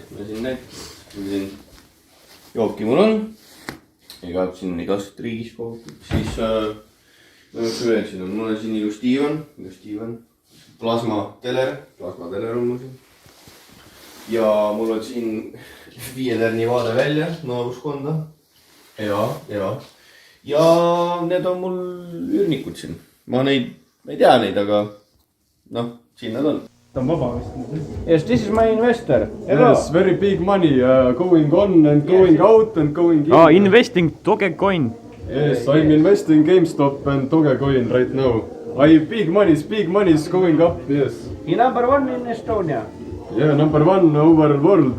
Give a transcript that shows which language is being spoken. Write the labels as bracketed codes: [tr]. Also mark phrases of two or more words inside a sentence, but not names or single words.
[et] Ma siin näitan, jooki mul on, igalt siin igast riigis kogutud, siis mul on siin ilus diivan, plasmateler on mul siin. Ja mul on siin 5 tärni vaade välja naabuskonda. Ja need on mul üürnikud siin. Ma ei tea neid, aga noh, siin nad on. Ta on vaba vist. [en] Yes, this is my investor. Yes, very big money going on and going out and going in. Investing Dogecoin. Yes, I'm investing GameStop and Dogecoin right now. Big money is going up, yes. Number 1 in Estonia. Yeah, number 1 over world.